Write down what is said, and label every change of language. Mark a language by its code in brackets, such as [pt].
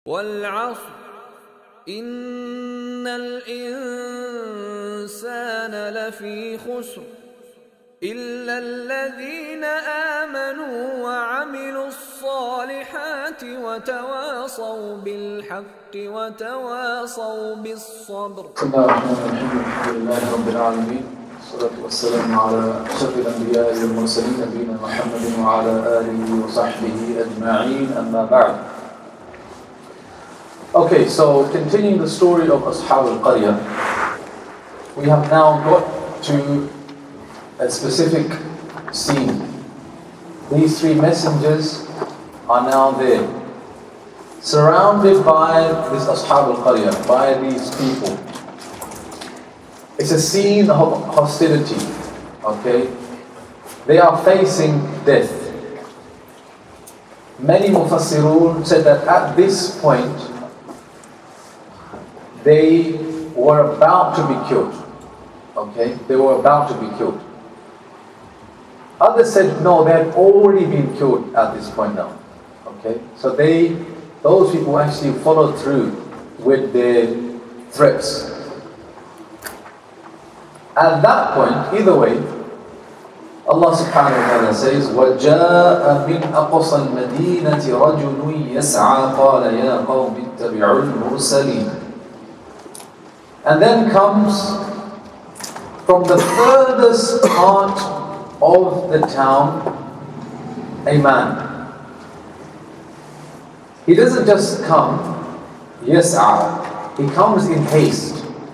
[ar] والعصر إن الإنسان لفي خسر إلا الذين آمنوا وعملوا الصالحات وتواصوا بالحق وتواصوا بالصبر. بسم الله الرحمن الرحيم. الحمد لله رب العالمين، والصلاة والسلام على أشرف الأنبياء والمرسلين نبينا محمد وعلى آله وصحبه أجمعين. أما بعد. [en] Okay, so continuing the story of Ashab al-Qaryah, we have now got to a specific scene. These three messengers are now there, surrounded by this Ashab al-Qaryah, by these people. It's a scene of hostility, okay? They are facing death. Many Mufassirun said that at this point, they were about to be killed, okay? They were about to be killed. Others said, no, they had already been killed at this point now, okay? So those people actually followed through with their threats. At that point, either way, Allah subhanahu wa ta'ala says, [ar] وَجَاءَ مِنْ أَقْصَى الْمَدِينَةِ رَجُلٌ يَسْعَى قَالَ يَا قَوْمِ اتَّبِعُوا الْمُرْسَلِينَ. [en] And then comes from the furthest part of the town a man. He doesn't just come, yas'a, he comes in haste.